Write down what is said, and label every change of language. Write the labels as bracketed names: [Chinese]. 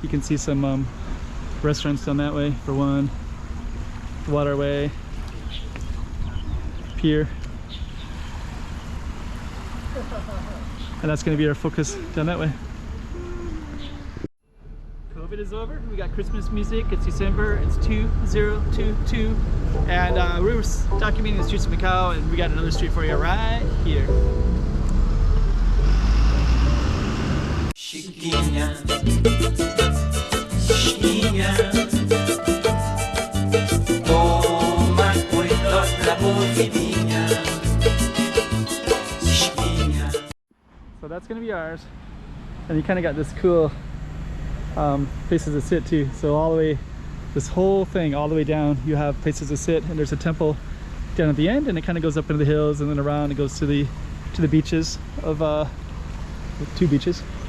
[English] You can see some restaurants down that way for one, waterway, pier, and that's going to be our focus down that way. COVID is over. We got Christmas music. It's December. It's 2022, and we were documenting the streets of Macau, and we got another street for you right here. [Portuguese] Chiquinha, chiquinha, toma cuidado da boquinha, chiquinha. [English] So that's gonna be ours, and you kind of got this cool places to sit too. So all the way, this whole thing all the way down, you have places to sit, and there's a temple down at the end, and it kind of goes up into the hills and then around. It goes to the beaches of two beaches.